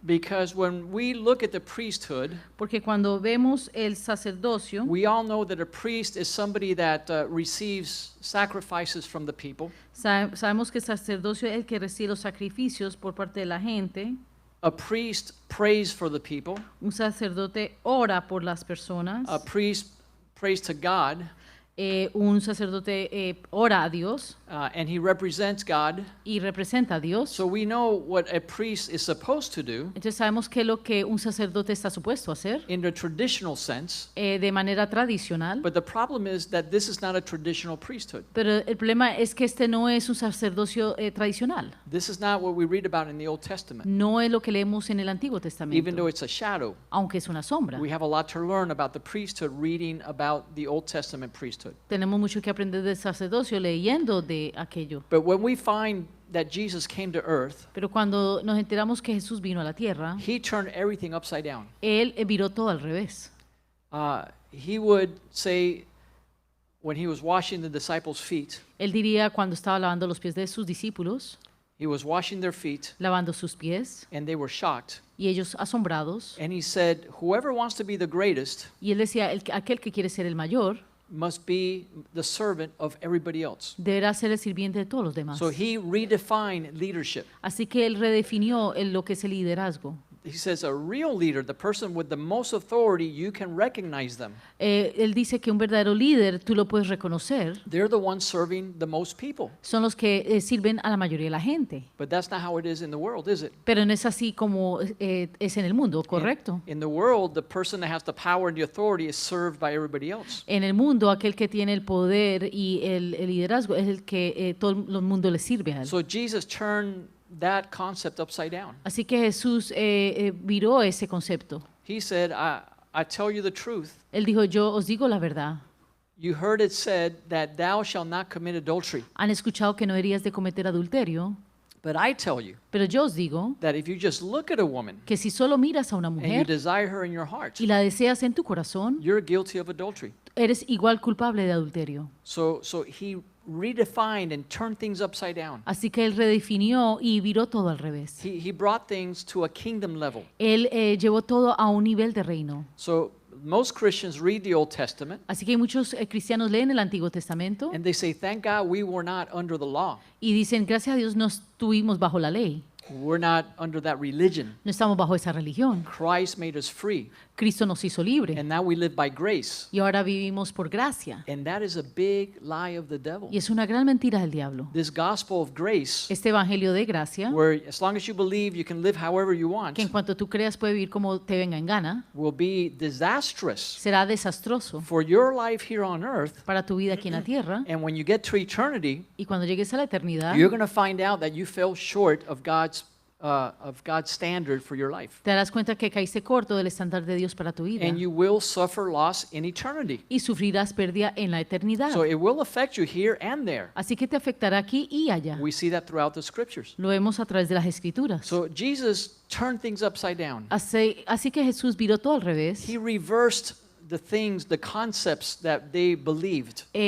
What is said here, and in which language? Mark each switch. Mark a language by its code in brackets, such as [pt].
[en] because when we look at the priesthood, [es] porque cuando vemos el sacerdocio, [en] we all know that a priest is somebody that receives sacrifices from the people. [es] sabemos que el sacerdocio es el que recibe los sacrificios por parte de la gente. [en] A priest prays for the people. [es] Un sacerdote ora por las personas. [en] A priest prays to God. [es] Un sacerdote ora a Dios [en] And he represents God. [es] y representa a Dios. [en] So we know what a priest is supposed to do [es] Entonces sabemos que es lo que un sacerdote está supuesto a hacer [en] in the traditional sense. [es] de manera tradicional. [en] But the problem is that this is not a traditional priesthood. [es] Pero el problema es que este no es un sacerdocio tradicional. [en] This is not what we read about in the Old Testament. [es] No es lo que leemos en el Antiguo [en] Even [es] Testamento, [en] though it's a shadow, [es] aunque es una sombra. [en] we have a lot to learn about the priesthood reading about the Old Testament priesthood. [es] Tenemos mucho que aprender del sacerdocio leyendo de aquello. [en] But when we find that Jesus came to earth, [es] Pero cuando nos enteramos que Jesús vino a la tierra, [en] he turned everything upside down. [es] Él viró todo al revés. [en] He would say, when he was washing the disciples' feet, [es] Él diría cuando estaba lavando los pies de sus discípulos, [en] he was washing their feet, [es] lavando sus pies, [en] and they were shocked. [es] y ellos asombrados. [en] And he said, whoever wants to be the greatest [es] Y Él decía, aquel que quiere ser el mayor, [en] must be the servant of everybody else. [es] deberá ser el sirviente de todos los demás. [en] So he redefined leadership. [es] Así que Él redefinió lo que es el liderazgo. [en] he says a real leader, the person with the most authority, you can recognize them. [es] Él dice que un verdadero líder tú lo puedes reconocer. [en] They're the ones serving the most people. [es] Son los que sirven a la mayoría de la gente. [en] But that's not how it is in the world, is it? [es] Pero no es así como es en el mundo, ¿correcto? [en] In the world, the person that has the power and the authority is served by everybody else. [es] En el mundo, aquel que tiene el poder y el liderazgo es el que todo el mundo le sirve a él. [en] So Jesus turned that concept upside down. [es] Así que Jesús viró ese concepto. [en] He said, I tell you the truth. [es] Él dijo, yo os digo la verdad. [en] You heard it said that thou shalt not commit adultery. [es] Han escuchado que no deberías de cometer adulterio, [en] But I tell you [es] pero yo os digo [en] that if you just look at a woman [es] que si solo miras a una [en] and you [es] mujer [en] desire her in your heart, [es] y la deseas en tu corazón, [en] you're guilty of adultery. [es] eres igual culpable de adulterio. [en] So he redefined and turned things upside down. [es] Así que él redefinió y viró todo al revés. [en] He brought things to a kingdom level. [es] Él llevó todo a un nivel de reino. [en] So most Christians read the Old Testament [es] Así que muchos cristianos leen el Antiguo Testamento [en] and they say, thank God we were not under the law. [es] y dicen, gracias a Dios no estuvimos bajo la ley, [en] We're not under that religion. [es] no estamos bajo esa religión. [en] Christ made us free, [es] Cristo nos hizo libre [en] and now we live by grace. [es] y ahora vivimos por gracia. [en] And that is a big lie of the devil. [es] Y es una gran mentira del diablo. [en] This gospel of grace, [es] Este evangelio de gracia, [en] where as long as you believe you can live however you want, [es] que en cuanto tú creas puede vivir como te venga en gana, [en] will be disastrous [es] será desastroso [en] for your life here on earth. [es] para tu vida aquí en la tierra. [en] And when you get to eternity, [es] Y cuando llegues a la eternidad, [en] you're going to find out that you fell short of God's standard for your life. [es] te darás cuenta que caíste corto del estándar de Dios para tu vida [en] And you will suffer loss in eternity. [es] y sufrirás pérdida en la eternidad. [en] So it will affect you here and there. [es] Así que te afectará aquí y allá. [en] We see that throughout the scriptures. [es] Lo vemos a través de las escrituras. [en] So Jesus turned things upside down. [es] Así que Jesús viró todo al revés. [en] He reversed the things, the concepts that they believed.